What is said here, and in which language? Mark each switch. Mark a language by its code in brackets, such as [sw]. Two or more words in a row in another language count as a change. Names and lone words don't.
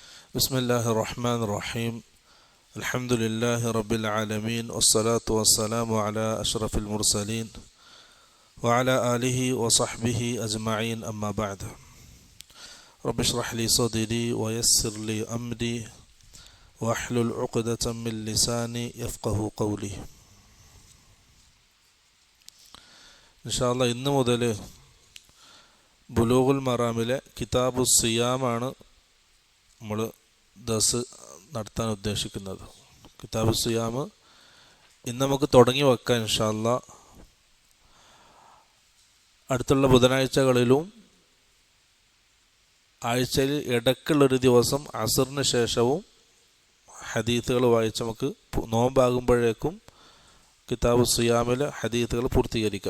[ar] بسم الله الرحمن الرحيم الحمد لله رب العالمين والصلاة والسلام على أشرف المرسلين وعلى آله وصحبه أجمعين أما بعد رب اشرح لي صدري ويسر لي أمري واحلل عقدة من لساني يفقه قولي إن شاء الله [ml] ഇന്ന് മുതൽ ബുലൂഗുൽ മറാമിലെ കിതാബു സിയാമാണ് നമ്മൾ ദർസ് നടത്താൻ ഉദ്ദേശിക്കുന്നത്. കിതാബു സിയാം ഇന്ന് നമുക്ക് തുടങ്ങി വെക്കാം [ar] إن شاء الله. [ml] അടുത്തുള്ള ബുധനാഴ്ചകളിലും ആഴ്ചയിൽ ഇടയ്ക്കുള്ളൊരു ദിവസം അസറിന് ശേഷവും ഹദീത്തുകൾ വായിച്ച് നമുക്ക് നോമ്പാകുമ്പോഴേക്കും കിതാബു സിയാമിലെ ഹദീത്തുകൾ പൂർത്തീകരിക്കാം.